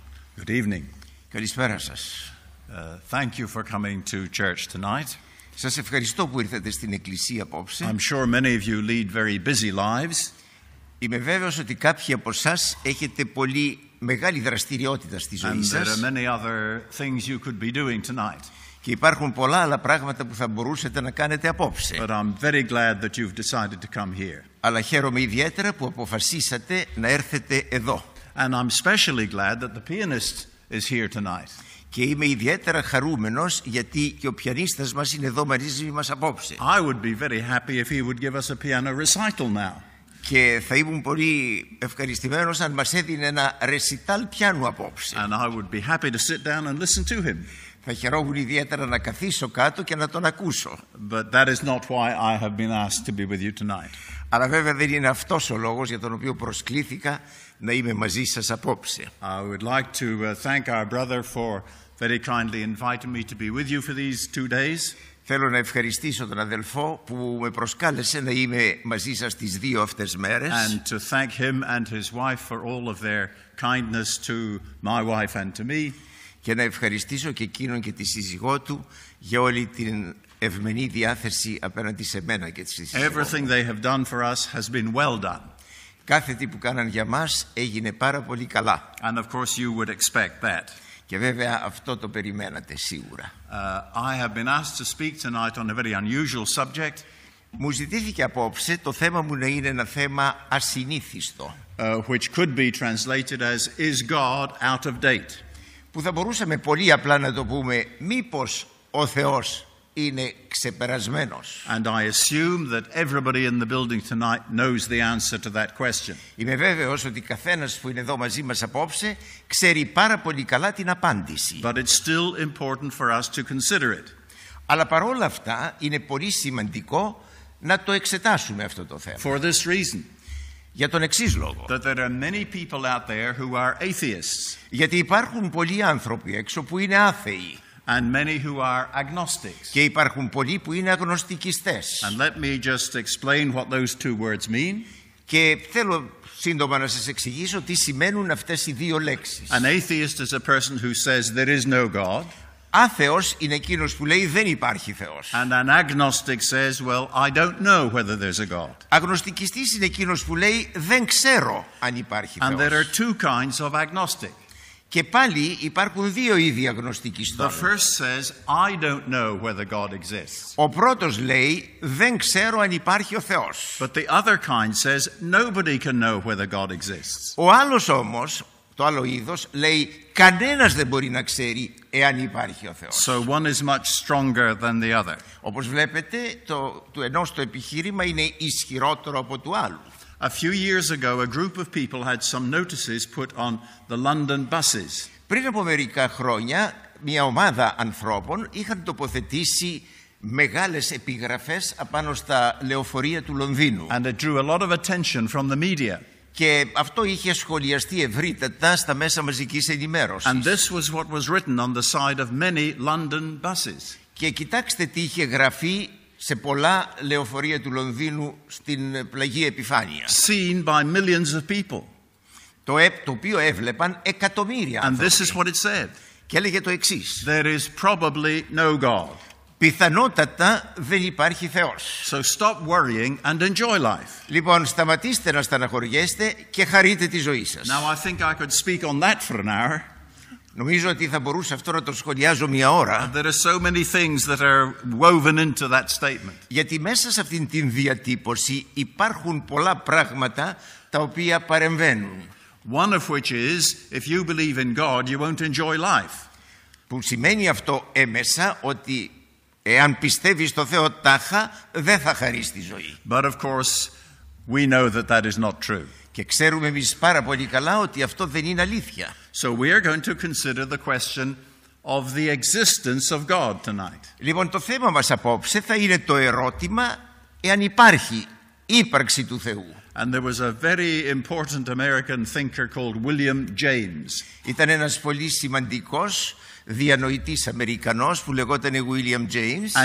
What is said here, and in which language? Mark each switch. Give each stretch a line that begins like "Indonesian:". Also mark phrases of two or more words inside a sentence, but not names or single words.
English: Good evening.
Greek: Καλησπέρα σας.
English: Thank you for coming to church tonight.
Greek: Σας ευχαριστώ που ήρθατε στην εκκλησία απόψε.
English: I'm sure many of you lead very busy lives.
Greek: Είμαι βέβαιος ότι κάποιοι από εσάς έχετε πολύ μεγάλη δραστηριότητα στη ζωή
English: And there
Greek: σας.
English: are many other things you could be doing tonight.
Greek: Και υπάρχουν πολλά άλλα πράγματα που θα μπορούσατε να κάνετε απόψε.
English: But I'm very glad that you've decided to come here.
Greek: Αλλά χαίρομαι ιδιαίτερα που αποφασίσατε να έρθετε εδώ.
English: And I'm especially glad that the pianist is here tonight.
Greek: Και είμαι ιδιαίτερα χαρούμενος γιατί και ο πιανίστας μας είναι εδώ μαζί μας απόψε.
English: I would be very happy if he would give us a piano recital now.
Greek: Και θα ήμουν πολύ ευχαριστημένος αν μας έδινε ένα ρεσιτάλ πιάνου απόψε.
English: And I would be happy to sit down and listen to him.
Greek: Θα χαιρόμουν ιδιαίτερα να καθίσω κάτω και να τον ακούσω.
English: But that is not why I have been asked to be with you tonight.
Greek: Αλλά βέβαια δεν είναι αυτός ο λόγος για τον οποίο προσκλήθηκα να είμαι μαζί σας απόψε.
English: I would like to thank our brother for very kindly inviting me to be with you for these 2 days.
Greek: Θέλω να ευχαριστήσω τον αδελφό που με προσκάλεσε να είμαι μαζί σας τις 2 αυτές μέρες.
English: And to thank him and his wife for all of their kindness to my wife and to me.
Greek: Και να ευχαριστήσω και εκείνον και τη σύζυγό του για όλη την ευμενή διάθεση απέναντι σε μένα και τη σύζυγό μου.
English: Everything they have done for us has been well done.
Greek: Κάθε τι που κάναν για μας έγινε πάρα πολύ καλά.
English: And of course you would expect that.
Greek: Και βέβαια αυτό το περιμένατε σίγουρα.
English: I have been asked to speak tonight on a very unusual subject.
Greek: Μου ζητήθηκε απόψε το θέμα μου να είναι ένα θέμα ασυνήθιστο.
English: Which could be translated as "Is God out of date?"
Greek: Που θα μπορούσαμε πολύ απλά να το πούμε μήπως ο Θεός είναι ξεπερασμένος.
English: And I assume that everybody in the building tonight knows the answer to that question.
Greek: Είμαι βέβαιος ότι καθένας που είναι εδώ μαζί μας απόψε ξέρει πάρα πολύ καλά την απάντηση.
English: But it's still important for us to consider it.
Greek: Αλλά παρόλα αυτά είναι πολύ σημαντικό να το εξετάσουμε αυτό το θέμα.
English: For this reason.
Greek: Για τον εξής λόγο.
English: That there are many people out there who are atheists.
Greek: Γιατί υπάρχουν πολλοί άνθρωποι έξω που είναι άθεοι.
English: And many who are agnostics.
Greek: Και υπάρχουν πολλοί που είναι αγνωστικιστές.
English: And let me just explain what those two words mean.
Greek: Και θέλω σύντομα να σας εξηγήσω τι σημαίνουν αυτές οι δύο λέξεις.
English: An atheist is a person who says there is no God.
Greek: Άθεος είναι εκείνος που λέει δεν υπάρχει Θεός.
English: And an agnostic says, well, I don't know whether there's a God.
Greek: Αγνωστικιστής είναι εκείνος που λέει δεν ξέρω αν υπάρχει
English: And there are
Greek: Θεός.
English: two kinds of agnostic.
Greek: Και πάλι υπάρχουν δύο είδη
English: The
Greek: αγνωστικιστών.
English: first says, I don't know whether God exists.
Greek: Ο πρώτος λέει δεν ξέρω αν υπάρχει ο Θεός.
English: But the other kind says, nobody can know whether God exists.
Greek: Ο άλλος όμως, το άλλο είδος, λέει κανένας δεν μπορεί να ξέρει εάν υπάρχει ο Θεός.
English: So one is much stronger than the other.
Greek: Όπως βλέπετε, του ενός το επιχείρημα είναι ισχυρότερο από του άλλου.
English: A few years ago, a group of people had some notices put on the London buses.
Greek: Πριν από μερικά χρόνια, μια ομάδα ανθρώπων είχαν τοποθετήσει μεγάλες επιγραφές απάνω στα λεωφορεία του Λονδίνου.
English: And it drew a lot of attention from the media.
Greek: Και αυτό είχε σχολιαστεί ευρύτατα στα μέσα μαζικής ενημέρωσης.
English: And this was what was written on the side of many London buses.
Greek: Και κοιτάξτε τι είχε γραφεί σε πολλά λεωφορεία του Λονδίνου στην πλαγή επιφάνεια.
English: Seen by millions of people.
Greek: Το οποίο έβλεπαν εκατομμύρια
English: And
Greek: άνθρωποι.
English: this is what it said.
Greek: Και έλεγε το εξής.
English: There is probably no God.
Greek: Πιθανότατα δεν υπάρχει Θεός.
English: So stop worrying and enjoy life.
Greek: Λοιπόν, σταματήστε να στεναχωριέστε και χαρείτε τη ζωή σας.
English: Now I think I could speak on that for an hour.
Greek: Νομίζω ότι θα μπορούσα αυτό να το σχολιάζω μια ώρα.
English: There are so many things that are woven into that statement.
Greek: Γιατί μέσα σε αυτήν την διατύπωση υπάρχουν πολλά πράγματα τα οποία παρεμβαίνουν.
English: One of which is, if you believe in God, you won't enjoy life.
Greek: Που σημαίνει αυτό έμεσα ότι εάν πιστεύεις στο Θεό τάχα δεν θα χαρείς τη ζωή.
English: But of course, we know that that is not true.
Greek: Και ξέρουμε εμείς πάρα πολύ καλά ότι αυτό δεν είναι αλήθεια.
English: So we are going to consider the question of the existence of God tonight.
Greek: Λοιπόν, το θέμα μας απόψε θα είναι το ερώτημα εάν υπάρχει ύπαρξη του Θεού.
English: And there was a very important American thinker called William James.
Greek: Ήταν ένας πολύ σημαντικός διανοητής Αμερικανός που λεγόταν William James.